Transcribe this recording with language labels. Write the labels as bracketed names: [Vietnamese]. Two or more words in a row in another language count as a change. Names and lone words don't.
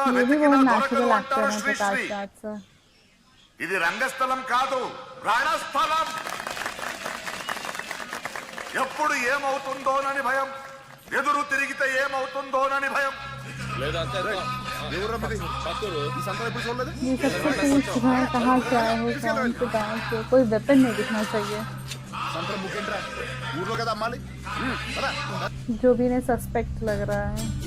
[Hindi] ये भी [Telugu] వెతికినా [Hindi] बहुत [Telugu] దొరకదు [English] natural actor [Telugu] అంటారు [Hindi] हैं [Telugu] శ్రీశ్రీ। [Hindi] प्रकाश राज सर। [Telugu] ఇది రంగస్థలం కాదు, రణస్థలం. ఎప్పుడు ఏమవుతుందోనని భయం, ఎదురు తిరిగితే ఏమవుతుందోనని భయం. [Hindi] ये सबसे पूछ घर कहाँ से आए हो, कौन से गाँव से, कोई वेपन नहीं दिखना चाहिए। जो भी ने सस्पेक्ट लग रहा है।